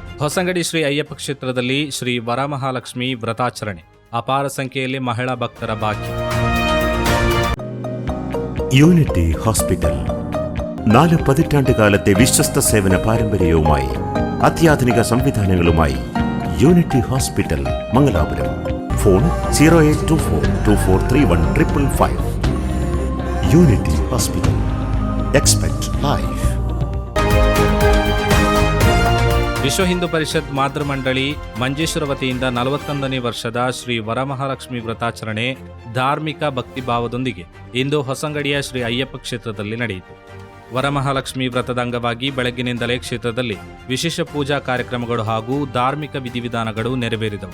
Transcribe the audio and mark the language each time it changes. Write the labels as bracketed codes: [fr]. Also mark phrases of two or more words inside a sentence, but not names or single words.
[kn] ಹೊಸಂಗಡಿ ಶ್ರೀ ಅಯ್ಯಪ್ಪ ಕ್ಷೇತ್ರದಲ್ಲಿ ಶ್ರೀ ವರಮಹಾಲಕ್ಷ್ಮಿ ವ್ರತಾಚರಣೆ. ಅಪಾರ ಸಂಖ್ಯೆಯಲ್ಲಿ ಮಹಿಳಾ ಭಕ್ತರ ಭಾಗ್ಯ. [ml] യൂണിറ്റി ഹോസ്പിറ്റൽ 4 പതിറ്റാണ്ടുകാലത്തെ വിശ്വസ്ത സേവന പാരമ്പര്യവുമായി അത്യാധുനിക സംവിധാനങ്ങളുമായി യൂണിറ്റി ഹോസ്പിറ്റൽ മംഗലാപുരം. ഫോൺ 0824243155. യൂണിറ്റി ഹോസ്പിറ്റൽ. [en] Expect life. [kn] ವಿಶ್ವ ಹಿಂದೂ ಪರಿಷತ್ ಮಾತೃ ಮಂಡಳಿ ಮಂಜೇಶ್ವರ ವತಿಯಿಂದ 41ನೇ ವರ್ಷದ ಶ್ರೀ ವರಮಹಾಲಕ್ಷ್ಮಿ ವ್ರತಾಚರಣೆ ಧಾರ್ಮಿಕ ಭಕ್ತಿಭಾವದೊಂದಿಗೆ ಇಂದು ಹೊಸಂಗಡಿಯ ಶ್ರೀ ಅಯ್ಯಪ್ಪ ಕ್ಷೇತ್ರದಲ್ಲಿ ನಡೆಯಿತು. ವರಮಹಾಲಕ್ಷ್ಮಿ ವ್ರತದ ಅಂಗವಾಗಿ ಬೆಳಗ್ಗಿನಿಂದಲೇ ಕ್ಷೇತ್ರದಲ್ಲಿ ವಿಶೇಷ ಪೂಜಾ ಕಾರ್ಯಕ್ರಮಗಳು ಹಾಗೂ ಧಾರ್ಮಿಕ ವಿಧಿವಿಧಾನಗಳು ನೆರವೇರಿದವು.